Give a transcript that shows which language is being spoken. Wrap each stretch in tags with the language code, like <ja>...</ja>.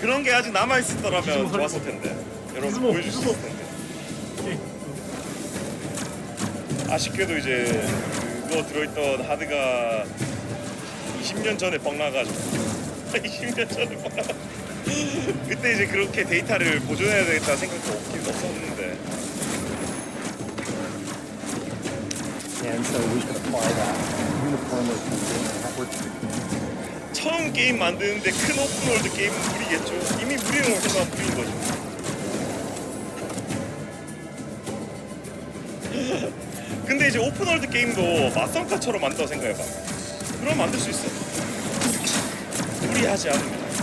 <ko>그런 게 아직 남아 있었더라면 좋았을 텐데. 여러분 보여줄 수 있을 텐데. 아쉽게도 이제 그거 들어있던 하드가 20년 전에 뻥 나가지고 20년 전에 뻥 나가지고 그때 이제 그렇게 데이터를 보존해야 되겠다 생각도 없긴 없었는데.</ko> <en>And so we could apply that uniformly to the network.</en> <ko>처음 게임 만드는데 큰 오픈월드 게임은 무리겠죠. 이미 무리는 없어서 무리인 거죠. 근데 이제 오픈월드 게임도 맞성카처럼 만들어 생각해봐. 그럼 만들 수 있어. 무리하지 않으면.</ko>